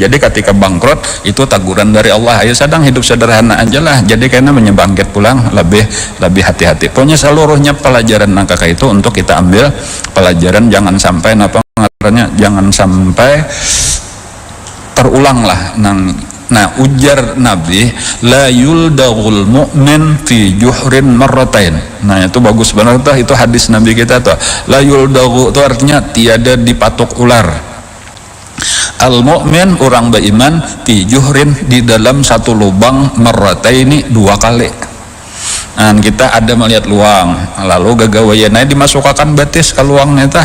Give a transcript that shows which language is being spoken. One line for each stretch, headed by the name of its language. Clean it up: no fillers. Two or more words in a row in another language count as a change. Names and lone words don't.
Banjar: Jadi ketika bangkrut itu teguran dari Allah. Ayo sedang hidup sederhana aja lah. Jadi karena menyebangkit pulang lebih hati-hati. Pokoknya seluruhnya pelajaran nang kakak itu untuk kita ambil pelajaran jangan sampai jangan sampai terulang lah nah ujar Nabi
Arabic: لا يلدغ المؤمن في جحر مرتين.
Banjar: Nah itu bagus banget tuh, itu hadis Nabi kita tuh.
Arabic: لا يلدغ
Banjar: itu artinya tiada dipatok ular.
Arabic: المؤمن
Banjar: orang beriman
Arabic: في جحر
Banjar: di dalam satu lubang marrataini 2 kali. Kita ada melihat luang lalu gagawayannya dimasukkan batis ke luangnya tah.